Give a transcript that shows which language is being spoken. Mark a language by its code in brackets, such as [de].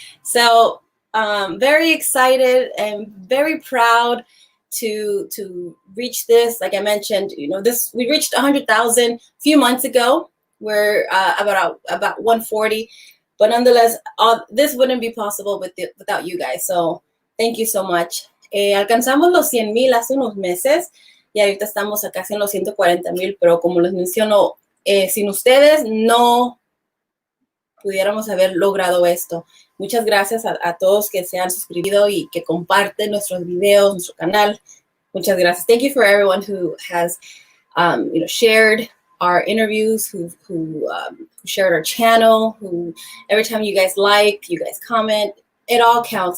[en] So, very excited and very proud to reach this. Like I mentioned, we reached 100,000 a few months ago. We're about 140, but nonetheless, this wouldn't be possible without you guys. So thank you so much. [es] Alcanzamos los 100,000 hace unos meses y ahorita estamos casi en los 140,000, pero como les menciono, sin ustedes no pudiéramos haber logrado esto. Muchas gracias a todos que se han suscrito y que comparten nuestros videos, nuestro canal. Muchas gracias. [en] Thank you for everyone who has shared our interviews, who shared our channel, who every time you guys like, you guys comment, it all counts.